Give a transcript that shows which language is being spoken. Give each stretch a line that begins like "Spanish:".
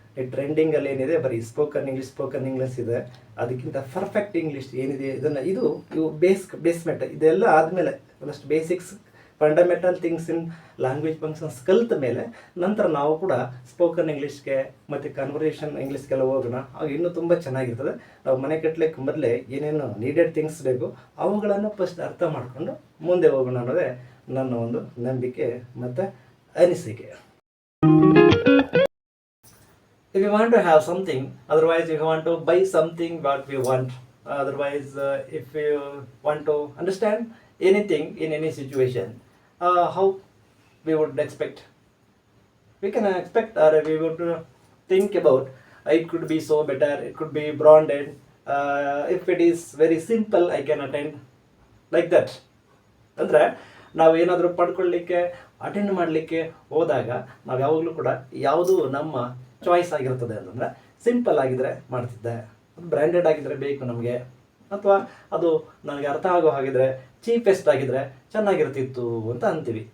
Kannada: ಈ ಟ್ರೆಂಡಿಂಗಲ್ಲಿ ಏನಿದೆ ಬರೀ ಸ್ಪೋಕನ್ ಇಂಗ್ಲೀಷ್ ಇದೆ. ಅದಕ್ಕಿಂತ ಪರ್ಫೆಕ್ಟ್ ಇಂಗ್ಲೀಷ್ ಏನಿದೆ ಇವು ಬೇಸ್ಮೆಂಟ್ ಇದೆಲ್ಲ ಆದಮೇಲೆ ಒಂದಷ್ಟು
English: basics fundamental things in language functions
Kannada: ಕಲಿತ ಮೇಲೆ ನಂತರ ನಾವು ಕೂಡ ಸ್ಪೋಕನ್ ಇಂಗ್ಲೀಷ್ಗೆ ಮತ್ತು ಕನ್ವರ್ಸೇಷನ್ ಇಂಗ್ಲೀಷ್ಗೆಲ್ಲ ಹೋಗೋಣ. ಆಗ ಇನ್ನೂ ತುಂಬ ಚೆನ್ನಾಗಿರ್ತದೆ. ನಾವು ಮನೆ ಕಟ್ಟಲಿಕ್ಕೆ ಮೊದಲೇ ಏನೇನು ನೀಡೆಡ್ ಥಿಂಗ್ಸ್ ಬೇಕು ಅವುಗಳನ್ನು ಫಸ್ಟ್ ಅರ್ಥ ಮಾಡಿಕೊಂಡು ಮುಂದೆ ಹೋಗೋಣ ಅನ್ನೋದೇ ನನ್ನ ಒಂದು ನಂಬಿಕೆ ಮತ್ತು ಅನಿಸಿಕೆ.
English: If you want to have something, otherwise if you want to buy something what we want, otherwise if you want to understand anything in any situation, how we would expect, we can expect or we would think about it could be so better, it could be branded, if it is very simple I can attend, like that.
Kannada: ಅಂದರೆ ನಾವು ಏನಾದರೂ ಪಡ್ಕೊಳ್ಳಿಕ್ಕೆ attend ಮಾಡಲಿಕ್ಕೆ ಹೋದಾಗ ನಾವು ಯಾವಾಗಲೂ ಕೂಡ ಯಾವುದು ನಮ್ಮ ಚಾಯ್ಸ್ ಆಗಿರ್ತದೆ ಅಂತಂದರೆ ಸಿಂಪಲ್ ಆಗಿದ್ದರೆ ಮಾಡ್ತಿದ್ದೆ, ಅದು ಬ್ರ್ಯಾಂಡೆಡ್ ಆಗಿದ್ದರೆ ಬೇಕು ನಮಗೆ, ಅಥವಾ ಅದು ನನಗೆ ಅರ್ಥ ಆಗೋ ಹಾಗಿದ್ರೆ ಚೀಪೆಸ್ಟ್ ಆಗಿದ್ದರೆ ಚೆನ್ನಾಗಿರ್ತಿತ್ತು ಅಂತ ಅಂತೀವಿ.